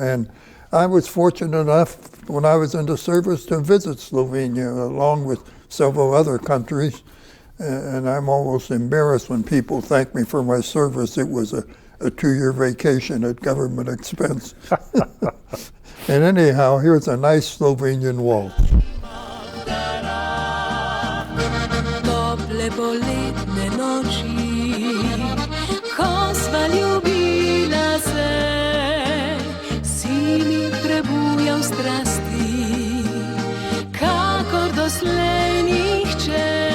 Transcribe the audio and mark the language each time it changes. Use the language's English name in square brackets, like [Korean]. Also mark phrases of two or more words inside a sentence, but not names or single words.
[English] And I was fortunate enough when I was in the service to visit Slovenia along with several other countries. And I'm almost embarrassed when people thank me for my service. It was a 2-year vacation at government expense. And anyhow, here's a nice Slovenian waltz. [Slovenian] Tople poletne noči, ko sva ljubila se, si mi prebujal strasti, kakor doslej nihče.